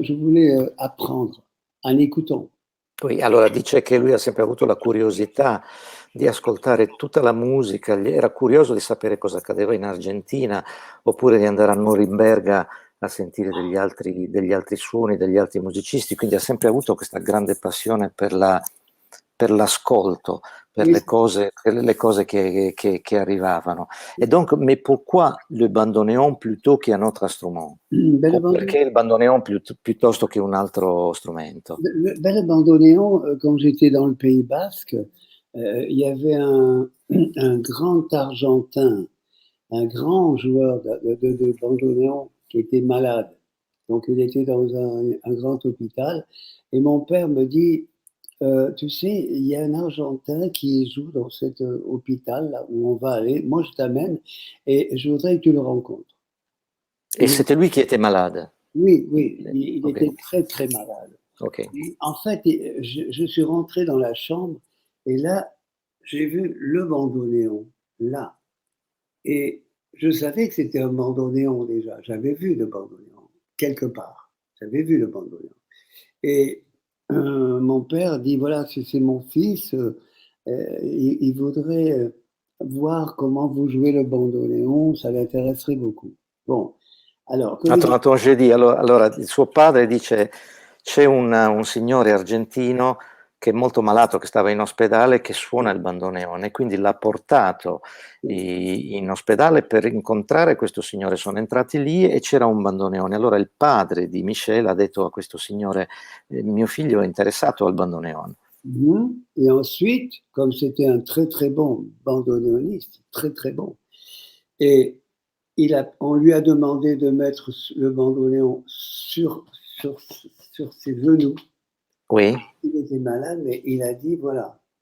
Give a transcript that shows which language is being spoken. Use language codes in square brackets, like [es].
[fr] Je voulais apprendre en écoutant. [it] Poi, allora dice che lui ha sempre avuto la curiosità di ascoltare tutta la musica, era curioso di sapere cosa accadeva in Argentina, oppure di andare a Norimberga a sentire degli altri suoni, degli altri musicisti, quindi ha sempre avuto questa grande passione per l'ascolto, per le cose che arrivavano. [fr] Et donc, mais pourquoi le bandoneon plutôt qu'un autre instrument? [it] Perché il bandoneon piuttosto che un altro strumento? [fr] Le bandoneon, quand j'étais dans le Pays Basque, il y avait un grand Argentin, un grand joueur de bandoneon qui était malade. Donc il était dans un grand hôpital. Et mon père me dit, tu sais, il y a un Argentin qui joue dans cet hôpital là où on va aller. Moi, je t'amène et je voudrais que tu le rencontres. Et c'était lui qui était malade? Oui, il était très, très malade. Okay. Et en fait, je suis rentré dans la chambre et là, j'ai vu le bandoneon, là. Et je savais que c'était un bandoneon déjà. J'avais vu le bandoneon, quelque part. J'avais vu le bandoneon. Et mon père dit, voilà, c'est mon fils, il voudrait voir comment vous jouez le bandoneon, ça l'intéresserait beaucoup. Bon, alors, Attends, je dis, [it] allora, il suo padre dice, c'è un signore argentino che è molto malato, che stava in ospedale, che suona il bandoneone, quindi l'ha portato in ospedale per incontrare questo signore. Sono entrati lì e c'era un bandoneone. Allora il padre di Michel ha detto a questo signore, mio figlio è interessato al bandoneone. [fr] Et ensuite, comme c'était un très très bon bandoneoniste, très très bon, et on lui a demandé de mettre le bandoneon sur ses genoux. Oui. Il était malade, mais il a dit, voilà.